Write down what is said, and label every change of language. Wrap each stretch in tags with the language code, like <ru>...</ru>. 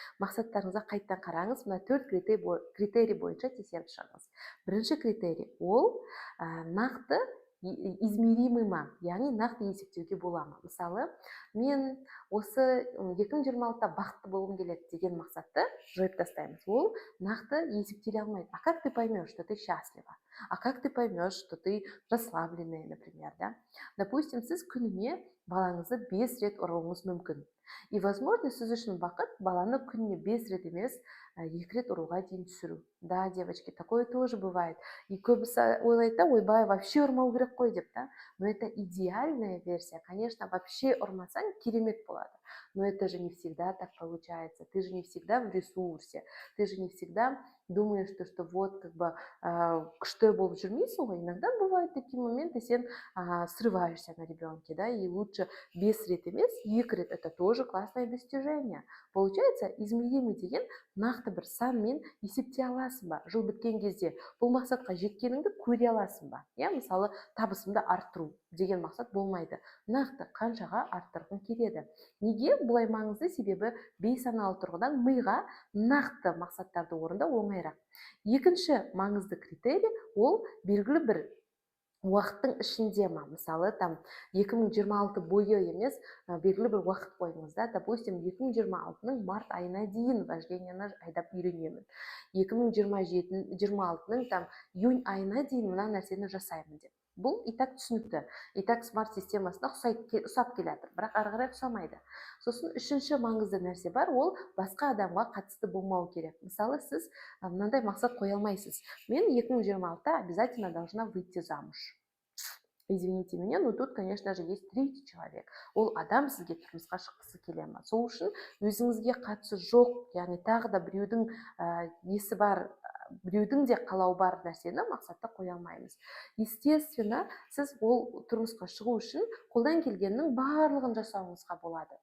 <kk>Мақсаттарыңызға қайтадан қараңыз, мына 4 критерий бойынша тексеріп шығыңыз. Бірінші критерий ол нақты измеримый ма, яғни нақты есептеуге бола ма. Мысалы, мен осы 2026-та бақытты болғым келеді деген мақсатты жойып тастаймыз. Ол нақты есептеле алмайды.</kk> <ru>А как ты поймешь, что ты счастлива? А как ты поймешь, что ты расслабленная, например, да?</ru> <kk>Допустим, сіз күніне балаңызды 5 рет ұруыңыз мүмкін.</kk> <ru>И, возможно,</ru> <kk>сіз үшін бақыт баланы күніне 5 рет емес, 2 рет ұруға дейін түсіру.</kk> <ru>Да, девочки, такое тоже бывает. И</ru> <kk>көбісі ойлайды да, ойбай,</kk> <ru>вообще</ru> <kk>ұрмау керек қой деп,</kk> <ru>да? Но это идеальная версия. Конечно, вообще</ru> <kk>ұрмасаң керемет болады.</kk> <ru>Но это же не всегда так получается. Ты же не всегда в ресурсе. Ты же не всегда думаешь, что вот как бы</ru> <kk>күшті болып жүрмейсің ғой.</kk> <ru>Иногда бывают такие моменты, сен срываешься на ребенке, да, и лучше без</ru> <kk>рет емес, 2 рет,</kk> <ru>это тоже классное достижение. Получается,</ru> <kk>измеримый деген нақты бір санмен есептей аласың ба? Жыл біткен кезде бұл мақсатқа жеткеніңді көре аласың ба? Иә, мысалы, табысымды арттыру деген мақсат болмайды. Нақты қаншаға арттырғың келеді. Неге бұлай маңызды? Себебі бейсаналы тұрғыдан миға нақты мақсаттарды орындау оңайырақ. Екінші маңызды критерий ол белгілі бір уақыттың ішінде ма, мысалы там 2026 бойы емес, белгілі бір уақыт қойыңыз да, допустим 2026-ның март айына дейін вождениені айдап үйренемін, 2026-ның там июнь айына дейін мына нәрсені жасаймын деп. Бұл и так түсінікті, и так смарт системасына ұсап келатыр, бірақ ары қарай ұсамайды. Сосын үшінші маңызды нәрсе бар, ол басқа адамға қатысты болмау керек. Мысалы, сіз мынандай мақсат қоя алмайсыз: мен 2026-та</kk> <ru>обязательно должна выйти замуж. Извините меня, но тут, конечно же, есть третий человек.</ru> <kk>Ол адам сізге тұрмысқа шыққысы келе ма? Сол үшін өзіңізге қатысы жоқ, яғни тағы да біреудің несі бар, біреудің де қалау бар нәрсені мақсатта қоя алмаймыз. Естественно, сіз ол тұрмысқа шығу үшін қолдан келгеннің барлығын жасауыңызға болады.</kk>